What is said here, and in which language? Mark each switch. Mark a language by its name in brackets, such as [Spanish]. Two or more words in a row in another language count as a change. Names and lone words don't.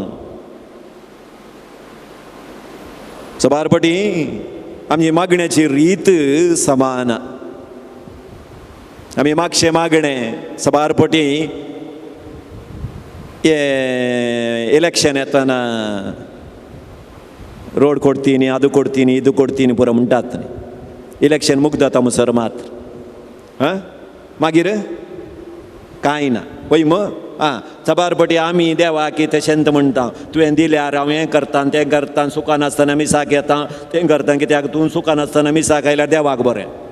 [Konkani] सबारपटी आमची मागण्याची रीत समान. आमी मागचे मागणे सबारपटी इलेक्शन येताना [Kannada] ರೋಡ್ ಕೊಡ್ತೀನಿ ಅದು ಕೊಡ್ತೀನಿ ಇದು ಕೊಡ್ತೀನಿ [Konkani] पुरो म्हणटात. इलेक्शन मुक्त जाता म्हणसर मात्र मागीर कांय ना पळय सबारपटी आमी देवा कितें शेंत म्हणटा तुवें दिल्यार हांव हें करता तें करता. सुखान आसतना मिसाक येता तें करता. कित्याक तूं सुखान आसतना मिसाक आयल्यार देवाक बरें.